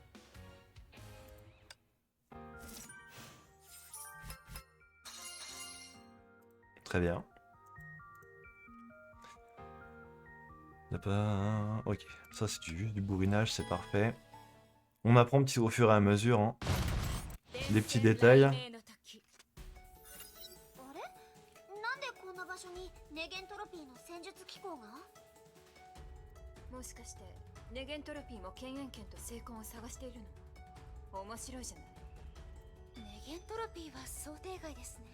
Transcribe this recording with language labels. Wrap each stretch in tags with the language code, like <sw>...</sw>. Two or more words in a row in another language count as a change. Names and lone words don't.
<fr>Très bien. Ok, ça c'est juste du bourrinage, c'est parfait. On apprend au fur et à mesure, hein. Des petits détails.</fr> <ja>あれ？なんでこんな場所にネゲントロピーの戦術機構が？もしかしてネゲントロピーも権限権と精魂を探しているの？面白いじゃない。ネゲントロピーは想定外ですね。</ja>